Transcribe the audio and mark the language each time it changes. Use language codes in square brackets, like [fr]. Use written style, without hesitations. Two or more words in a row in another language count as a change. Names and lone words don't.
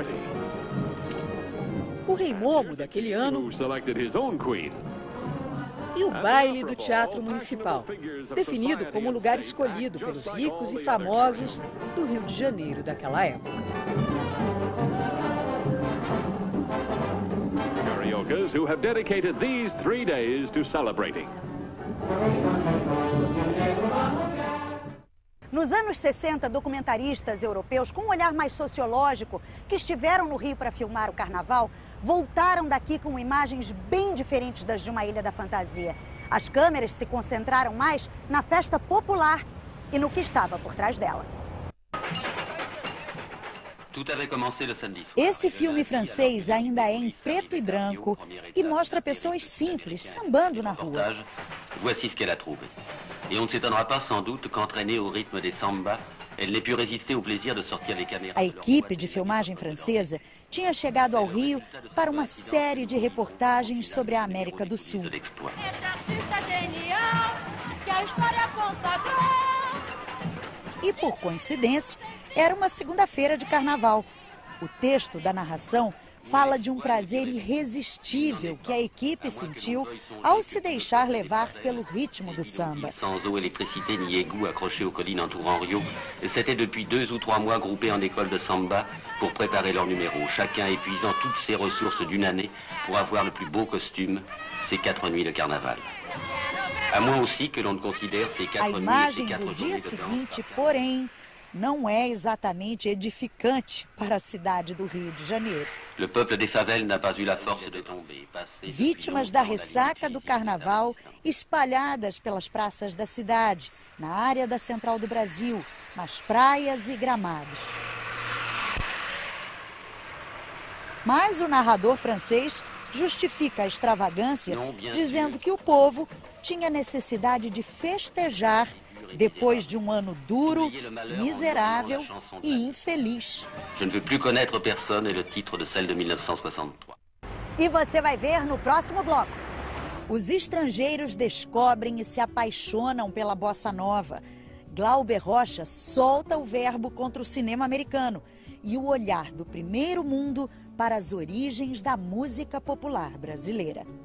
[pt] o rei Momo daquele ano e o baile do Teatro Municipal, definido como o lugar escolhido pelos ricos e famosos do Rio de Janeiro daquela época. [en] Cariocas who have dedicated these 3 days to celebrating. [pt] Nos anos 60, documentaristas europeus com um olhar mais sociológico que estiveram no Rio para filmar o carnaval voltaram daqui com imagens bem diferentes das de uma ilha da fantasia. As câmeras se concentraram mais na festa popular e no que estava por trás dela. Esse filme francês ainda é em preto e branco e mostra pessoas simples sambando na rua. [fr] Voici ce qu'elle a trouvé. Et on ne s'étonnera pas sans doute qu'entraînée au rythme des samba, elle n'ait pu résister au plaisir de sortir les caméras. [pt] A equipe de filmagem francesa tinha chegado ao Rio para uma série de reportagens sobre a América do Sul. E por coincidência, era uma segunda-feira de carnaval. O texto da narração fala de um prazer irresistível que a equipe sentiu ao se deixar levar pelo ritmo do samba. [fr] Sans eau, électricité ni égout accrochés aux collines entourant Rio, c'était depuis 2 ou 3 mois groupés en école de samba pour préparer leur numéro, chacun épuisant toutes ses ressources d'une année pour avoir le plus beau costume, ces 4 nuits de carnaval. À moins aussi que l'on ne considère ces 4 nuits, [pt] A imagem [fr] ces 4 [pt] do dia [fr] journées de [pt] seguinte, porém, não é exatamente edificante para a cidade do Rio de Janeiro. [fr] Le peuple des favelles n'a pas eu la force de tomber. [pt] Vítimas da ressaca do carnaval espalhadas pelas praças da cidade, na área da Central do Brasil, nas praias e gramados. Mas o narrador francês justifica a extravagância dizendo que o povo tinha necessidade de festejar depois de um ano duro, miserável e infeliz. [fr] Je ne veux plus connaître personne est le titre de celle de 1963. [pt] E você vai ver no próximo bloco. Os estrangeiros descobrem e se apaixonam pela bossa nova. Glauber Rocha solta o verbo contra o cinema americano e o olhar do primeiro mundo para as origens da música popular brasileira.